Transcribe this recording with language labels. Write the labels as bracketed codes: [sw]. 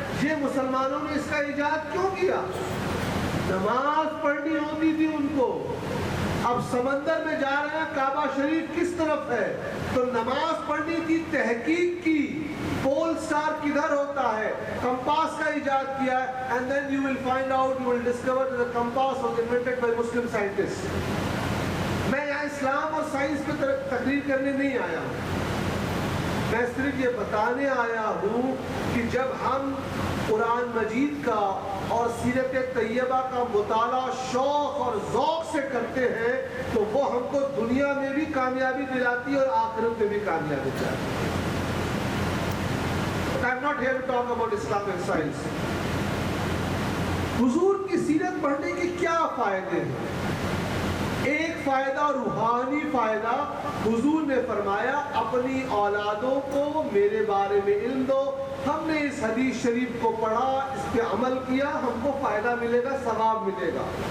[ur] یہ مسلمانوں نے اس کا ایجاد کیوں کیا؟ نماز پڑھنی ہوتی تھی ان کو. اب سمندر میں جا رہے ہیں, کعبہ شریف کس طرف ہے, تو نماز پڑھنی کی تحقیق کی, پول سٹار کدھر ہوتا ہے, کمپاس کا ایجاد کیا ہے. [en] and then you will find out, you will discover that the compass was invented by Muslim scientists. [ur] میں یہاں اسلام اور سائنس پہ تقریر کرنے نہیں آیا ہوں, میں صرف یہ بتانے آیا ہوں کہ جب ہم قرآن مجید کا اور سیرت طیبہ کا مطالعہ شوق اور ذوق سے کرتے ہیں تو وہ ہم کو دنیا میں بھی کامیابی دلاتی ہے اور آخرت میں بھی کامیابی دلاتی ہے. [en] But I'm not here to talk about Islam and science. [ur] حضور کی سیرت پڑھنے کے کیا فائدے ہیں؟ ایک فائدہ روحانی فائدہ, حضور نے فرمایا اپنی اولادوں کو میرے بارے میں علم دو. ہم نے اس حدیث شریف کو پڑھا, اس پہ عمل کیا, ہم کو فائدہ ملے گا, ثواب ملے گا.